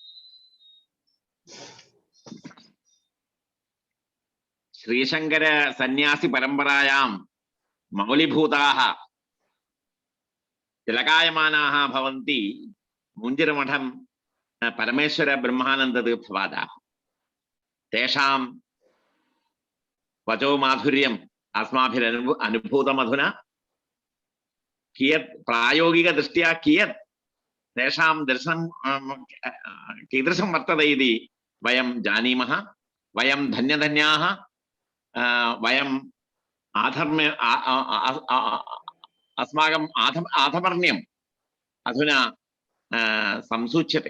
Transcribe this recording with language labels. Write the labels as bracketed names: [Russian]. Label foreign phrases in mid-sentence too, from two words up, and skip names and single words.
[Sanskrit] ശ്രീശങ്കര സന്യാസി പരമ്പരായാം മൗലിഭൂതാः തിലകായമാനാः ഭവന്തി മുഞ്ചിരമഠം പരമേശ്വര ബ്രഹ്മാനന്ദ തീർത്ഥവാദാः. തേഷാം വചോ മാധുര്യം अस्माभिरनुभूतमधुना कियत् प्रायोगिकदृष्ट्या कियत् तेषां दर्शनं कीदृशं वर्तते इति वयं जानीमः. वयं धन्यधन्याः. वयम् आधर्म्य अस्माकम् आधमर्ण्यम् अधुना संसूच्यते.